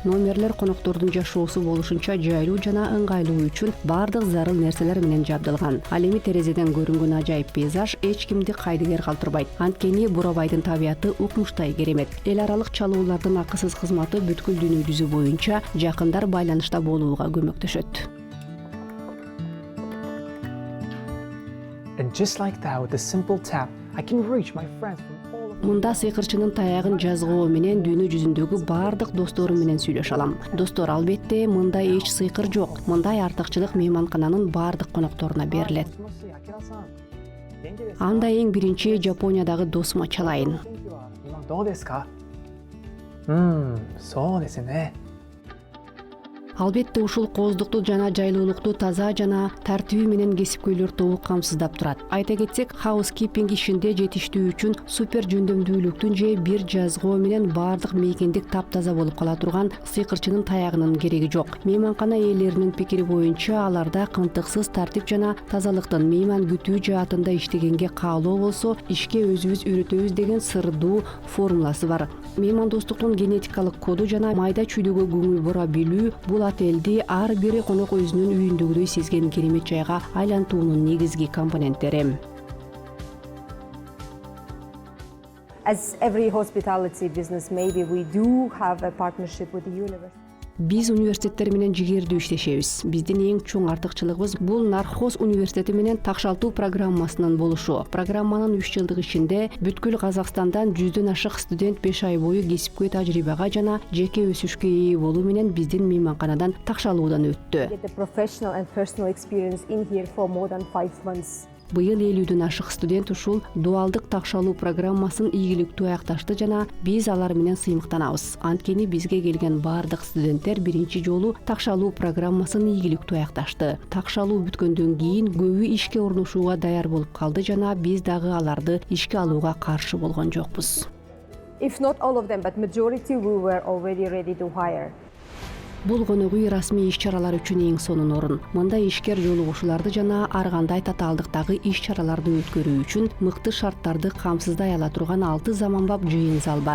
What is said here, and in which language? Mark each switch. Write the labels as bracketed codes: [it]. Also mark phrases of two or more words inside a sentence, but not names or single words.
[ky] Номерлер коноктордун жашоосу болушунча жайлуу жана ыңгайлуу үчүн бардык зарыл нерселер менен жабдылган. Ал эми терезеден көрүнгөн ажайып пейзаж эч кимди кайдыгер калтырбайт. Анткени Бурабайдын табияты укмуштай керемет. Эл аралык чалуулардын акысыз кызматы бүткүл дүйнө жүзү боюнча жакындар байланышта болууга көмөктөшөт. [en] And just like that, with a simple tap, I can reach my friends from all over. [ky] Мында сыйкырчынын таягын жазгоо менен дүйнө жүзүндөгү бардык досторум менен сүйлөшө алам. Достор, албетте, мында эч сыйкыр жок. Мындай артыкчылык мейманкананын бардык конокторуна берилет. Анда эң биринчи Жапониядагы досума чалайын. [ja] どうですか? そうですね. [ky] Албетте ушул кооздукту жана жайлуулукту таза жана тартиби менен кесипкөйлөр тобу камсыздап турат. Айта кетсек, хаускипинг ишинде жетиштүү үчүн супер жөндөмдүүлүктүн же бир жазгоо менен бардык мейкиндик таптаза болуп кала турган сыйкырчынын таягынын кереги жок. Мейманкана ээлеринин пикири боюнча аларда кынтыксыз тартип жана тазалыктын мейман күтүү жаатында иштегенге каалоо болсо, ишке өзүбүз үйрөтөбүз деген сырдуу формуласы бар. Меймандостуктун генетикалык коду жана майда чүйдөгө көңүл бура билүү бул отелди ар бир конок өзүнүн үйүндөгүдөй сезген керемет жайга айлантуунун негизги компоненттери. [en] As every hospitality business, maybe we do have a partnership with the university. [ky] Биз университеттер менен жигердүү иштешебиз. Биздин эң чоң артыкчылыгыбыз бул Нархоз университети менен такшалтуу программасынын болушу. Программанын 3 жылдык ичинде бүткүл Казакстандан 100дөн ашык студент 5 ай бою кесипкөй тажрыйбага жана жеке өсүшкө ээ болуу менен биздин мейманканадан такшалуудан өттү. [en] Get the professional and personal experience in here for more than 5 months. [ky] Быйыл 50дөн ашык студент ушул дуалдык такшалуу программасын ийгиликтүү аякташты жана биз алар менен сыймыктанабыз. Анткени бизге келген бардык студенттер биринчи жолу такшалуу программасын ийгиликтүү аякташты. Такшалуу бүткөндөн кийин көбү ишке орношууга даяр болуп калды жана биз дагы аларды ишке алууга каршы болгон жокпуз. [en] If not all of them, but majority we were already ready to hire. [ky] Бул конок үй расмий иш-чаралар үчүн эң сонун орун. Мында ишкер жолугушууларды жана ар кандай татаалдыктагы иш-чараларды өткөрүү үчүн мыкты шарттарды камсыздай ала турган 6 заманбап жыйын зал бар.